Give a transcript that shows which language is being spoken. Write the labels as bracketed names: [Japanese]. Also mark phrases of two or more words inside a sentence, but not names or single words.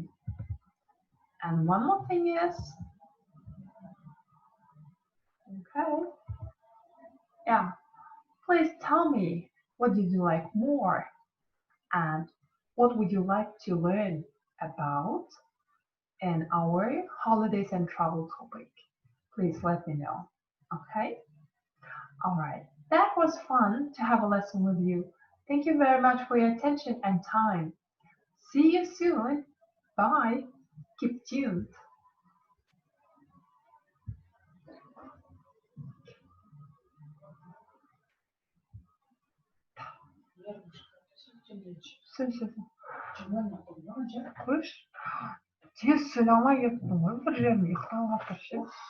[English] And one more thing is, okay, yeah, please tell me what did you like more and what would you like to learn about in our holidays and travel topic. Please let me know, okay? All right, that was fun to have a lesson with you. Thank you very much for your attention and time. See you soon. Bye. Keep tuned. [Kazakh] Слышь, тез сөйлей кеттің ғой бір жерін ұйықтап жатыр ше.